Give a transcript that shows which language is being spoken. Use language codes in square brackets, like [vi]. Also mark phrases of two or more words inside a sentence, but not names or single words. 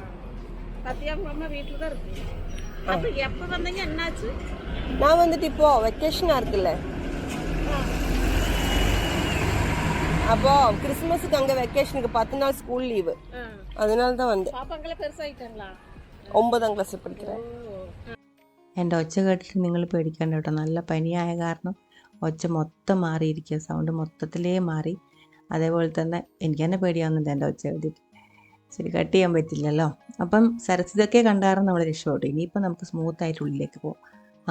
[ta] சத்யா அவங்க அம்மா வீட்டில் தான் இருக்கு. அப்போ எப்போ வந்தீங்க, என்னாச்சு? நான் வந்துட்டு இப்போ வெக்கேஷனாக இருக்குல்ல, அப்போ கிறிஸ்மஸுக்கு அங்கே வெக்கேஷனுக்கு 10 நாள் ஸ்கூல் லீவு, அதனால தான் வந்தேன். பாப்பாங்களாம் பெருசாயிட்டாங்களா? 9ஆம் ക്ലാസ് പഠിக்கிறேன். [ml] എൻ്റെ ഒച്ച കേട്ടിട്ട് നിങ്ങൾ പേടിക്കണ്ട കേട്ടോ, നല്ല പനിയായ കാരണം ഒച്ച മൊത്തം മാറിയിരിക്കുക, സൗണ്ട് മൊത്തത്തിലേ മാറി. അതേപോലെ തന്നെ എനിക്ക് തന്നെ പേടിയാവുന്നുണ്ട് എൻ്റെ ഒച്ച കേട്ടിട്ട്. ശരി, കട്ട് ചെയ്യാൻ പറ്റില്ലല്ലോ. അപ്പം സരസ്വതിയൊക്കെ കണ്ടാറും നമ്മൾ രക്ഷപ്പെട്ടു. ഇനിയിപ്പോൾ നമുക്ക് സ്മൂത്തായിട്ട് ഉള്ളിലേക്ക് പോകാം.